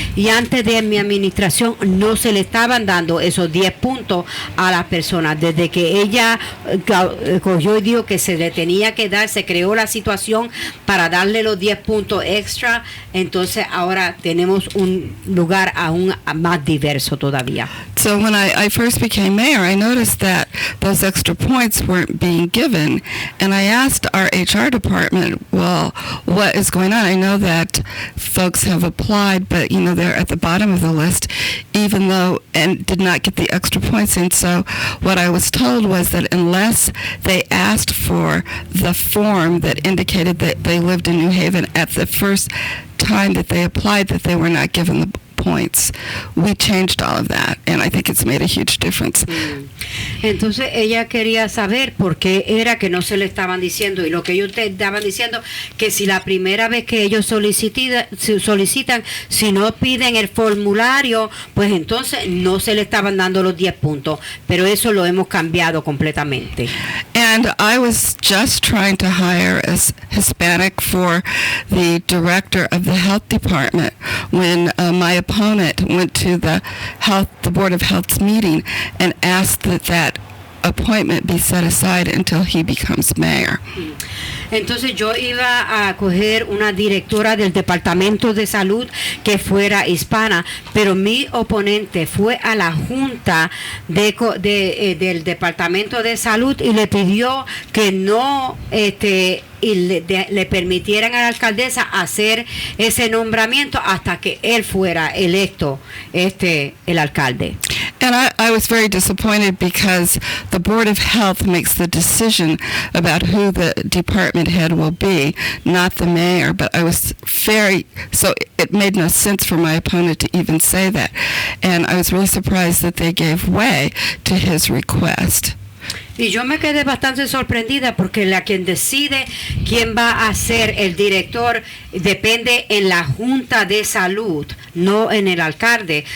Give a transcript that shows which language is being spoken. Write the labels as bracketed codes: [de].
[es] Y antes de mi administración no se le estaban dando esos 10 puntos a las personas. Desde que ella cogió y dijo que se le tenía que dar, se creó la situación para darle los 10 puntos extra. Entonces ahora tenemos un lugar aún más diverso todavía. [en] So when I first became mayor, I noticed that those extra points weren't being given. And I asked our HR department, well, what is going on? I know that folks have applied, but, they're at the bottom of the list, even though, and did not get the extra points. And so what I was told was that unless they asked for the form that indicated that they lived in New Haven at the first time that they applied, that they were not given the points. We changed all of that, and I think it's made a huge difference. [es] Entonces ella quería saber por qué era que no se le estaban diciendo, y lo que ellos te estaban diciendo, que si la primera vez que ellos solicitan, si no piden el formulario, pues entonces no se le estaban dando los 10 puntos, pero eso lo hemos cambiado completamente. [en] And I was just trying to hire a Hispanic for the director of the health department when my opponent went to the Board of Health's meeting and asked that appointment be set aside until he becomes mayor. [es] Entonces yo iba a coger una directora del Departamento de Salud que fuera hispana, pero mi oponente fue a la junta del Departamento de Salud y le pidió que no le permitieran a la alcaldesa hacer ese nombramiento hasta que él fuera electo el alcalde. [en] And I was very disappointed because the Board of Health makes the decision about who the department head will be, not the mayor. But I was so it made no sense for my opponent to even say that. And I was really surprised that they gave way to his request. [es] Y yo me quedé bastante sorprendida porque la quien decide quién va a ser el director depende en la Junta de Salud, no en el alcalde.